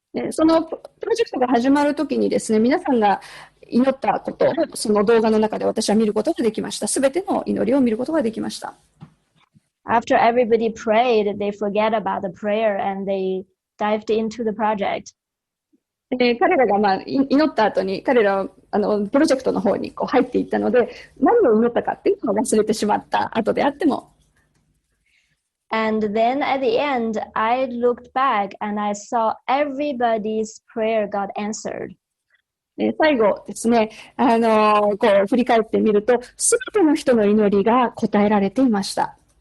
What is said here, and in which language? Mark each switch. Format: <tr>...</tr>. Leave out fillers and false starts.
<ja>そのプロジェクトが始まるときにですね、皆さんが祈ったことをその動画の中で私は見ることができました。すべての祈りを見ることができました。</ja> <en>After everybody prayed, they forget about the prayer and they dived into the project.</en> <ja>彼らが祈った後に彼らはプロジェクトの方に入っていったので、何を祈ったかっていうのを忘れてしまった後であっても。</ja> <en>And then at the end, I looked back and I saw everybody's prayer got answered.</en> <ja>最後ですね、振り返ってみると、すべての人の祈りが答えられていました。</ja>